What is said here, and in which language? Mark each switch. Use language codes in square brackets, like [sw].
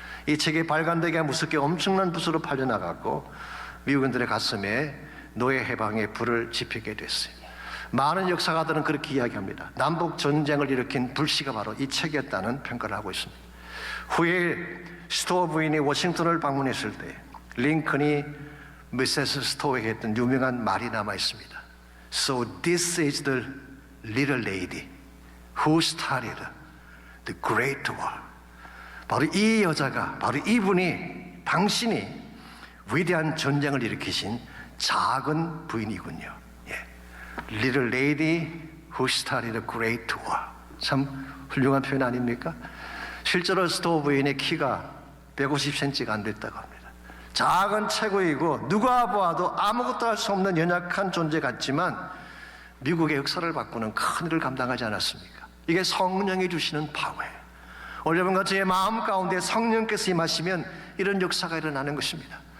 [ko] 이 책이 발간되기가 무섭게 엄청난 부수로 팔려나갔고 미국인들의 가슴에 노예 해방의 불을 지피게 됐어요. 많은 역사가들은 그렇게 이야기합니다. 남북 전쟁을 일으킨 불씨가 바로 이 책이었다는 평가를 하고 있습니다. 후에 스토어 부인이 워싱턴을 방문했을 때 링컨이 미세스 스토어에게 했던 유명한 말이 남아 있습니다. [en] So this is the little lady who started the Great War. [ko] 바로 이 여자가, 바로 이분이, 당신이 위대한 전쟁을 일으키신 작은 부인이군요. 예. [en] Little lady who started a great war. [ko] 참 훌륭한 표현 아닙니까? 실제로 스토어 부인의 키가 150cm가 안 됐다고 합니다. 작은 체구이고 누가 보아도 아무것도 할 수 없는 연약한 존재 같지만 미국의 역사를 바꾸는 큰 일을 감당하지 않았습니까? 이게 성령이 주시는 파워예요. 오늘 여러분과 저의 마음 가운데 성령께서 임하시면 이런 역사가 일어나는 것입니다.